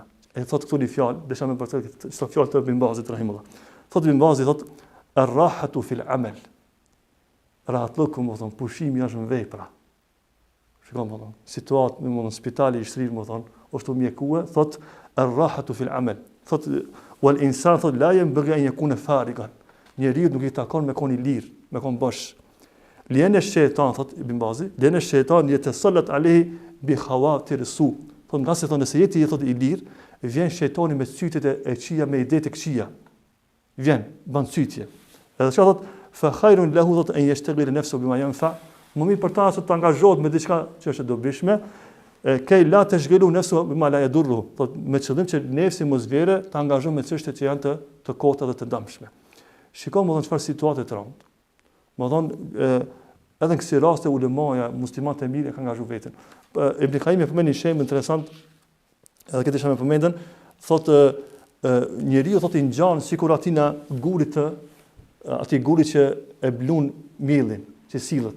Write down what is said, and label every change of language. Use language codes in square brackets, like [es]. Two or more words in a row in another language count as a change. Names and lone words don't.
[sq] E thotë këtu një fjalë, desha me përcjell çfarë fjalë të Ibn Bazit rahimullah. Thotë Ibn Bazi, thotë, [ar] "الراحة في العمل." [sq] Rahatluku, më thonë, pushimi është në vepra. Shikon, më thonë, situatë, në spitali i shtrirë, më thonë, është mjekue, thotë, [ar] "الراحة في العمل." [sq] Thotë, [ar] "والإنسان [sq] thotë [ar] لا ينبغي أن يكون فارغا." [sq] Njeriu nuk i takon me koni lirë, me kon bosh. Liene shejtan, thot Ibn Bazi, liene shejtan [ar] يتسلط عليه بخواطر سوء. [sq] Thot nga se thonë se jeti thot i lirë, vjen shejtani me sytet e këqija, me ide të këqija. Vjen, bën sytje. Edhe çka thot, [ar] فخير له thot أن يشتغل نفسه بما ينفع. [sq] Më mirë për ta se të angazhohet me diçka që është e dobishme, kej [ar] لا تشغل نفسه بما لا يضر. [sq] Thot me qëllim që nefsi mos vere të angazhohet me çështje që janë të kota dhe të dëmshme. Shikoj më thonë çfarë situate të rëndë. Më thonë Edhe në kësi raste ulemaja, muslimat e mirë e ka angazhu veten. Ibn Qayyim e përmend një shembull interesant, edhe këtë isha me përmendën, thotë njeriu thotë i ngjan sikur atina gurit të atij guri që e blun miellin, që sillet.